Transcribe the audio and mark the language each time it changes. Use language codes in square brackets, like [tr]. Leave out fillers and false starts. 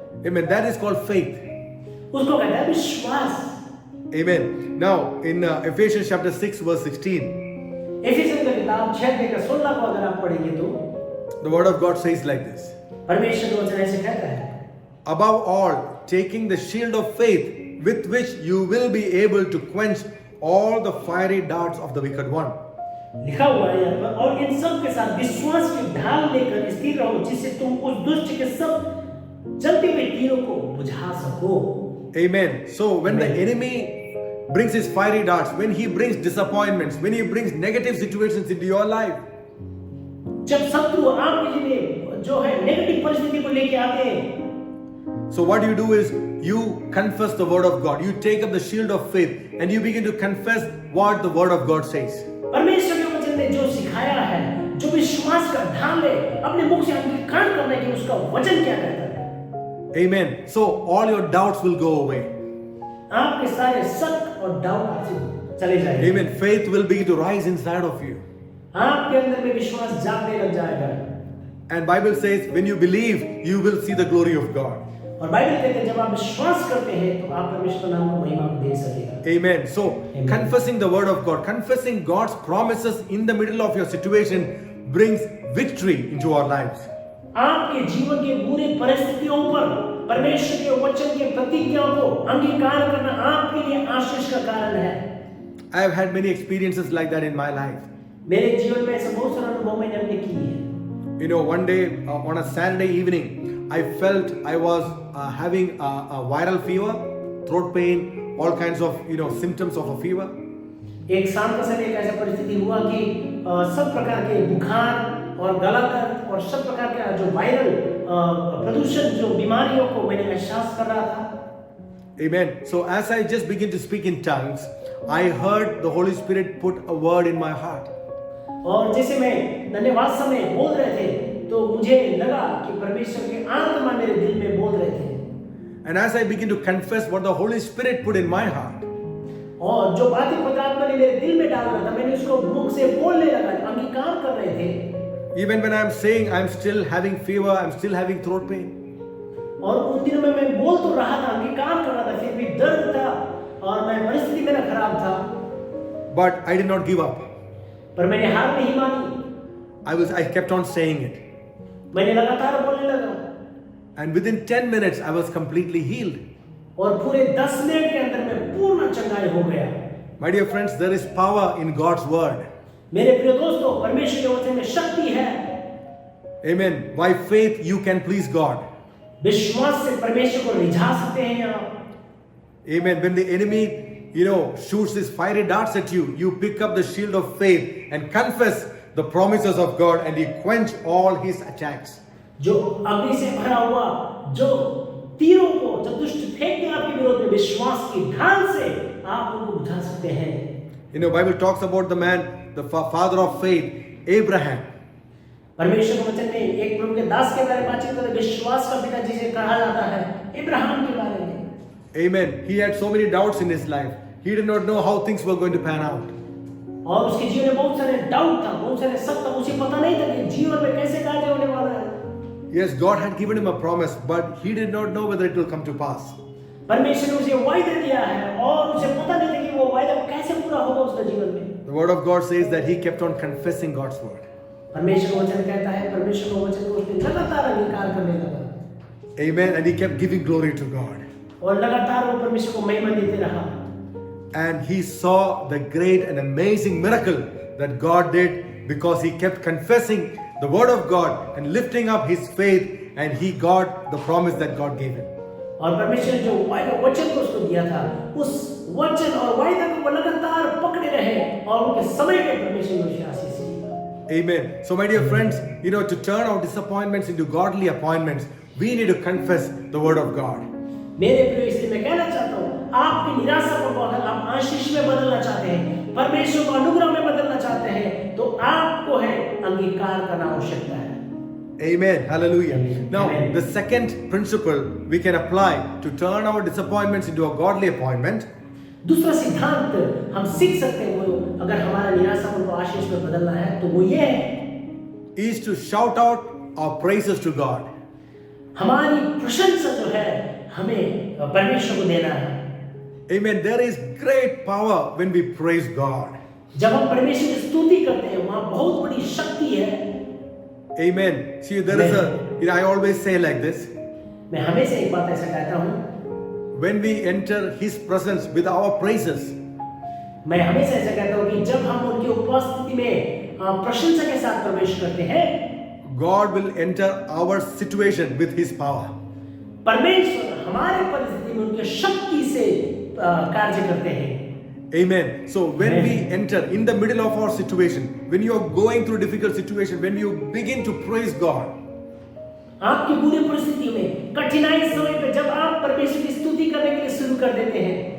[en] Amen. That is called faith. [hi] उसको कहता है विश्वास। [en] Amen. Now, in Ephesians chapter 6, verse 16, [hi] एफिसियंस की किताब 6:16 को अगर आप पढ़ेंगे तो [en] the word of God says like this. [hi] परमेश्वर का वचन ऐसे कहता है, [en] Above all, taking the shield of faith, with which you will be able to quench all the fiery darts of the wicked one. [hi] लिखा हुआ है यहाँ पर, और इन सब के साथ विश्वास की ढाल लेकर स्थिर रहो जिससे तुम उस दुष्ट के सब जलते हुए तीरों को बुझा सको। [en] Amen. So when the Amen. enemy brings his fiery darts, when he brings disappointments, when he brings negative situations into your life, [hi] जब शत्रु आपके लिए जो है नेगेटिव परिस्थिति को लेके आते हैं, [en] so what you do is you confess the word of God. You take up the shield of faith and you begin to confess what the word of God says. [hi] परमेश्वर के वचन ने जो सिखाया है, जो विश्वास का ढाल है, अपने मुख से अंगीकार करने की उसका वचन क्या कहता है। [en] Amen. So all your doubts will go away. [hi] आपके सारे शक और डाउट आपसे चले जाएंगे। [en] Amen. Faith will begin to rise inside of you. [hi] आपके अंदर में विश्वास जागने लग जाएगा। [en] And Bible says when you believe, you will see the glory of God. [hi] और बाइबल कहते हैं जब आप विश्वास करते हैं तो आप परमेश्वर नाम को महिमा को दे सकेगा। [en] Amen. So Amen. confessing the word of God, confessing God's promises in the middle of your situation brings victory into our lives. [hi] आपके जीवन के बुरे परिस्थितियों पर परमेश्वर के वचन के प्रतिज्ञाओं को अंगीकार करना आपके लिए आशीष का कारण है। [en] I have had many experiences like that in my life. [hi] मेरे जीवन में ऐसे बहुत सारे अनुभव मैंने अपने किए हैं। [en] You know, one day on a Saturday evening, I felt I was having a viral fever, throat pain, all kinds of symptoms of a fever. [hi] एक शाम का समय एक ऐसा परिस्थिति हुआ कि सब प्रकार के बुखार और गला दर्द और सब प्रकार के जो वायरल प्रदूषण जो बीमारियों को मैंने एहसास कर रहा था। [en] Amen. So as I just begin to speak in tongues, I heard the Holy Spirit put a word in my heart. [hi] और जैसे मैं धन्यवाद समय बोल रहे थे तो मुझे लगा कि परमेश्वर की आत्मा मेरे दिल में बोल रहे थे। [en] And as I begin to confess what the Holy Spirit put in my heart, [hi] और जो बातें पवित्र आत्मा ने मेरे दिल में डाल रहा था मैंने उसको मुख से बोलने लगा, अंगीकार कर रहे थे। [en] even when I am saying I am still having fever, I am still having throat pain, [hi] और उन दिनों में मैं बोल तो रहा था, अंगीकार कर रहा था, फिर भी दर्द था और मैं परिस्थिति मेरा खराब था। [en] but I did not give up. [hi] पर मैंने हार नहीं मानी। [en] I kept on saying it. [hi] मैंने लगातार बोलने लगा। [en] And within 10 minutes, I was completely healed. [hi] और पूरे 10 मिनट के अंदर में पूर्ण चंगाई हो गया। [en] My dear friends, there is power in God's word. [hi] मेरे प्रिय दोस्तों, परमेश्वर के वचन में शक्ति है। [en] Amen. By faith, you can please God. [hi] विश्वास से परमेश्वर को रिझा सकते हैं आप। [en] Amen. When the enemy, shoots his fiery darts at you, you pick up the shield of faith and confess the promises of God and you quench all his attacks. [hi] जो अग्नि से भरा हुआ जो तीरों को जब दुष्ट फेंकते हैं आपके विरोध में विश्वास की ढाल से आप उनको बुझा सकते हैं। [en] Bible talks about the man the father of faith, Abraham. [hi] परमेश्वर के वचन में एक प्रभु के दास के बारे में बातचीत करते हैं, विश्वास का पिता जिसे कहा जाता है, इब्राहिम के बारे में। [en] Amen. He had so many doubts in his life. He did not know how things were going to pan out. [hi] और उसके जीवन में बहुत सारे डाउट था, बहुत सारे शक था, उसे पता नहीं था कि जीवन में कैसे कार्य होने वाला है। [en] Yes, God had given him a promise, but he did not know whether it will come to pass. [hi] परमेश्वर ने उसे वायदा दिया है और उसे पता नहीं था कि वो वायदा कैसे पूरा होगा उसके जीवन में। [en] The word of God says that he kept on confessing God's word. [hi] परमेश्वर का वचन कहता है, परमेश्वर का वचन को उसने लगातार अंगीकार करने लगा। [en] Amen. And he kept giving glory to God. [hi] और लगातार वो परमेश्वर को महिमा देते रहा। [en] And he saw the great and amazing miracle that God did because he kept confessing the word of God and lifting up his faith, and he got the promise that God gave him. [hi] और परमेश्वर ने जो वचन को उसको दिया था, उस वचन और वायदा को वो लगातार पकड़े रहे और उनके समय पे परमेश्वर ने उसे आशीष दी। [en] Amen. So my dear friends, to turn our disappointments into godly appointments, we need to confess the word of God. [hi] मेरे प्रिय, इसलिए मैं कहना चाहता हूँ, आपकी निराशा को अगर आप आशीष में बदलना चाहते हैं, परमेश्वर को अनुग्रह में बदलना चाहते हैं, तो आपको है अंगीकार करना आवश्यकता है। [en] Amen. Hallelujah. Now, Amen. the second principle we can apply to turn our disappointments into a godly appointment [hi] दूसरा सिद्धांत हम सीख सकते हैं, वो अगर हमारा निराशा को आशीष में बदलना है तो वो ये है, [en] is to shout out our praises to God. [hi] हमारी प्रशंसा जो है हमें परमेश्वर को देना है। [en] Amen. There is great power when we praise God. [hi] जब हम परमेश्वर की स्तुति करते हैं, वहाँ बहुत बड़ी शक्ति है। [en] Amen. See, there is a, I always say like this. [hi] मैं हमेशा एक बात ऐसा कहता हूँ, [en] When we enter His presence with our praises, [hi] मैं हमेशा ऐसा कहता हूँ कि जब हम उनकी उपस्थिति में प्रशंसा के साथ प्रवेश करते हैं, [en] God will enter our situation with His power. [hi] परमेश्वर हमारे परिस्थिति में उनके शक्ति से कार्य करते हैं। [en] Amen. So when Amen. we enter in the middle of our situation, when you are going through difficult situation, when you begin to praise God, [hi] आपकी बुरी परिस्थिति में, कठिनाई समय पे जब आप परमेश्वर की स्तुति करने के लिए शुरू कर देते हैं,